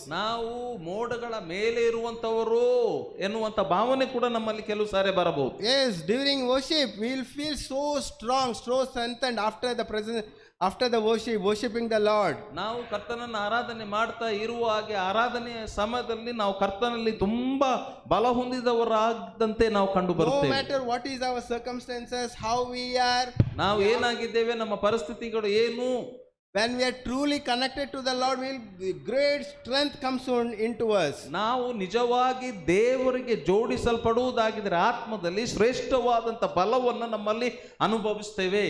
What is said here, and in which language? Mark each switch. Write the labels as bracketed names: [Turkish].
[Kannada] ನಾವು ಮೋಡಗಳ ಮೇಲೆ ಇರುವಂತವರು ಎನ್ನುವಂತ ಭಾವನೆ ಕೂಡ ನಮ್ಮಲ್ಲಿ ಕೆಲವು ಸಾರಿ ಬರಬಹುದು. [English] Yes, during worship we will feel so strong, so strengthened after the worshiping the Lord. [Kannada] ನಾವು ಕರ್ತನನ್ನು ಆರಾಧನೆ ಮಾಡ್ತಾ ಇರುವ ಹಾಗೆ ಆರಾಧನೆಯ ಸಮಯದಲ್ಲಿ ನಾವು ಕರ್ತನಲ್ಲಿ ತುಂಬಾ ಬಲ ಹೊಂದಿದವರಾದಂತೆ ನಾವು ಕಂಡು [English] No [Kannada] ಬರುತ್ತೇವೆ. [English] matter what is our circumstances, how we are, [Kannada] ನಾವು ಏನಾಗಿದ್ದೇವೆ, ನಮ್ಮ ಪರಿಸ್ಥಿತಿಗಳು ಏನು, [English] when we are truly connected to the Lord, great strength comes into us. [Kannada] ನಾವು ನಿಜವಾಗಿ ದೇವರಿಗೆ ಜೋಡಿಸಲ್ಪಡುವುದಾಗಿದ್ರೆ ಆತ್ಮದಲ್ಲಿ ಶ್ರೇಷ್ಠವಾದಂತ ಬಲವನ್ನು ನಮ್ಮಲ್ಲಿ ಅನುಭವಿಸ್ತೇವೆ.